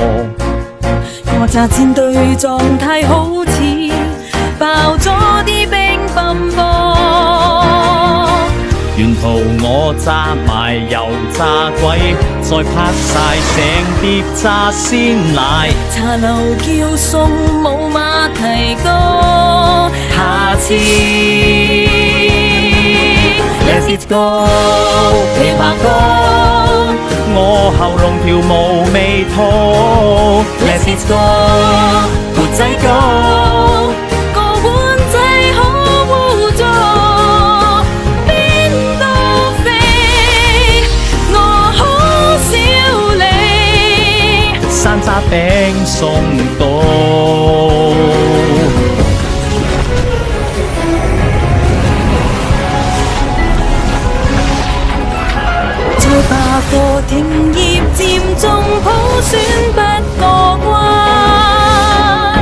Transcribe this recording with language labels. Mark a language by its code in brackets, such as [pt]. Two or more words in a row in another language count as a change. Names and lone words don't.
[yue] 我炸煎堆狀態好似爆咗啲冰泵波。沿途我炸埋油炸鬼，再拍晒成碟炸鮮奶。茶樓叫餸冇馬蹄糕，下次 [en] Let it go， [yue] 琵琶歌，我喉嚨條毛未吐。 [en] Let it go， [yue] 缽仔糕，個碗仔好污糟，邊度肥我好少理，山楂餅送到。再罷課停業佔中普選不過關，